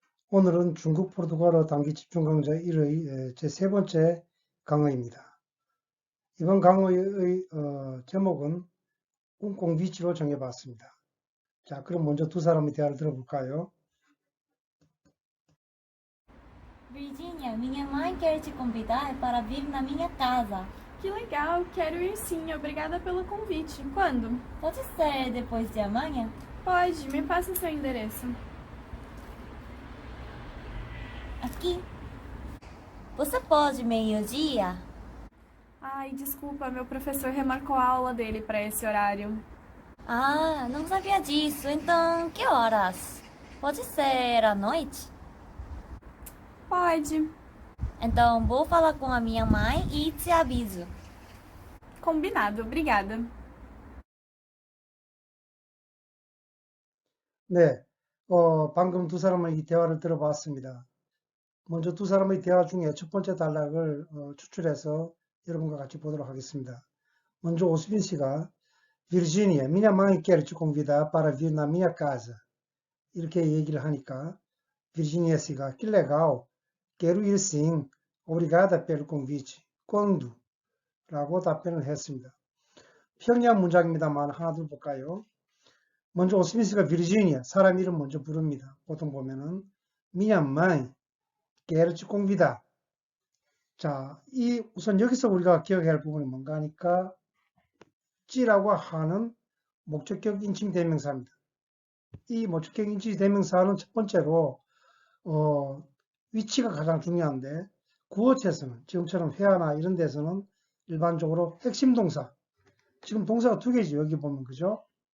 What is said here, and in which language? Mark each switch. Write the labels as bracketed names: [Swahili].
[Korean] 오늘은 중국 포르투갈어 단기 집중 강좌 1의 제 세 번째 강의입니다. 이번 강의의 제목은 꿍꿍 비치로 정해봤습니다. 자, 그럼 먼저 두 사람의 대화를 들어볼까요? [Portuguese] Virginia, minha mãe quer te convidar para vir na minha casa. Que legal, quero ir sim, obrigada pelo convite. Quando? Pode ser depois de amanhã? Pode, me passa seu endereço. Aqui. Você pode meio-dia? Ai, desculpa, meu professor remarcou a aula dele para esse horário. Ah, não sabia disso. Então, que horas? Pode ser à noite? Pode. Então, vou falar com a minha mãe e te aviso. Combinado, obrigada. [Korean] 네, 방금 두 사람의 이 대화를 들어봤습니다. 먼저 두 사람의 대화 중에 첫 번째 단락을 추출해서 여러분과 같이 보도록 하겠습니다. 먼저 오수빈 씨가 [Portuguese] Virginia, minha mãe quer te convidar para vir na minha casa. [Korean] 이렇게 얘기를 하니까 [Portuguese] Virginia 씨가 que legal, quero ir sim, obrigada pelo convite. Quando? [Korean] 라고 답변을 했습니다. 평양 문장입니다만 하나 둘 볼까요? 먼저 오스민 씨가 Virginia, 사람 이름 먼저 부릅니다. 보통 보면은 [Portuguese] minha mãe quer te convidar. [Korean] 자, 우선 여기서 우리가 기억해야 할 부분이 뭔가 하니까 찌라고 하는 목적격 인칭 대명사입니다. 이 목적격 인칭 대명사는 첫 번째로 위치가 가장 중요한데 구어체에서는 지금처럼 회화나 이런 데서는 일반적으로 핵심 동사, 지금 동사가 두 개죠. 여기 보면 그죠?